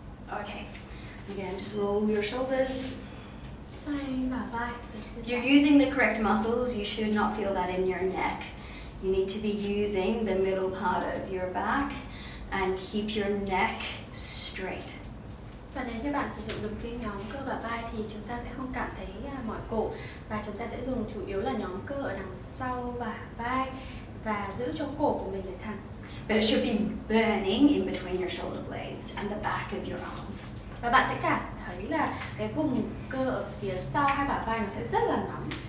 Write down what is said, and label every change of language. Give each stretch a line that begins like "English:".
English: Okay, again, just roll your shoulders.
Vietnamese: Xoay bả vai.
English: You're using the correct muscles. You should not feel that in your neck. You need to be using the middle part of your back and keep your neck straight.
Vietnamese: Và nếu như bạn sử dụng đúng cái nhóm cơ bả vai thì chúng ta sẽ không cảm thấy mỏi cổ, và chúng ta sẽ dùng chủ yếu là nhóm cơ ở đằng sau bả vai và giữ cho cổ của mình để thẳng.
English: But it should be burning in between your shoulder blades and the back of your arms.
Vietnamese: Và bạn sẽ cảm thấy là cái vùng cơ ở phía sau hai bả vai nó sẽ rất là nóng.